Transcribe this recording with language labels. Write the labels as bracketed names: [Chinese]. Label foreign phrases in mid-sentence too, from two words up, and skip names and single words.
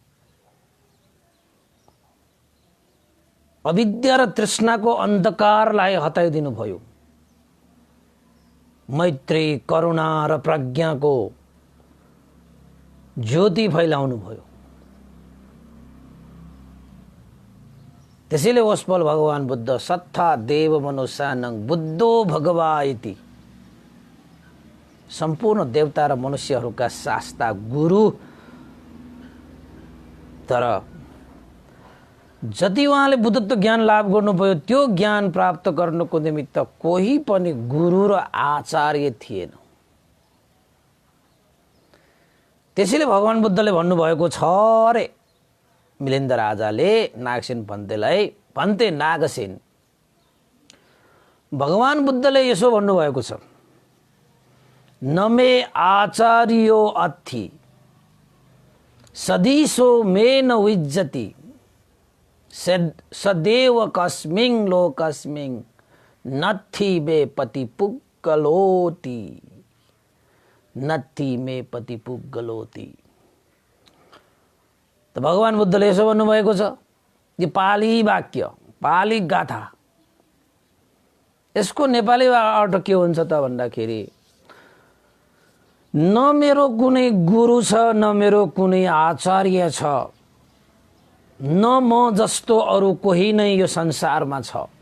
[Nepali] अविद्या र तृष्णाको अन्धकारलाई हटाइदिनु भयो। मैत्री करुणा र प्रज्ञाको ज्योति फैलाउनु भयो। त्यसैले ओस्पल [Pali] भगवान बुद्ध सत्था देव मनुष्यानं बुद्धो भगवा इति, [Nepali] सम्पूर्ण देवता र मनुष्यहरूका शास्ता गुरु। तर जति उहाँले बुद्धत्व ज्ञान लाभ गर्नुभयो त्यो ज्ञान प्राप्त गर्नको निमित्त कोही पनि गुरु र आचार्य थिएन। त्यसैले भगवान बुद्धले भन्नुभएको छ रे मिलिन्द राजाले नागसेन भन्तेलाई, भन्ते नागसेन, भगवान बुद्धले यसो भन्नुभएको छ, [Pali] नमे आचार्यो अथि सदीसो मे न विज्जति सदैव कस्मिं लोकस्मिं नत्थि मे पति पुग्गलोति, नत्थि मे पति पुग्गलोति। [Nepali] त भगवान बुद्धले यसो भन्नुभएको छ, यो पाली वाक्य, पाली गाथा, यसको नेपाली अर्थ के हुन्छ त भन्दाखेरि, न मेरो कुनै गुरु छ, न मेरो कुनै आचार्य छ, न म जस्तो अरू कोही नै यो संसारमा छ।